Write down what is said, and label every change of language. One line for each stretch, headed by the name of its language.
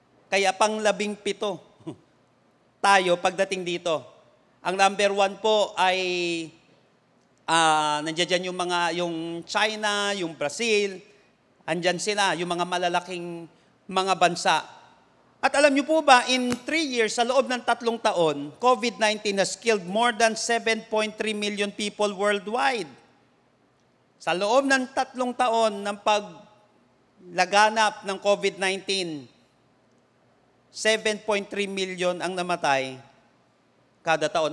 Filipino: Kaya pang-17 tayo pagdating dito. Ang number 1 po ay nandiyan yung China, yung Brazil, andyan sila, yung mga malalaking mga bansa. At alam niyo po ba,
English: in 3 years,
Filipino: sa loob ng 3 taon,
English: COVID-19 has killed more than 7.3 million people worldwide.
Filipino: Sa loob ng 3 taon ng paglaganap ng COVID-19, 7.3 million ang namatay kada taon.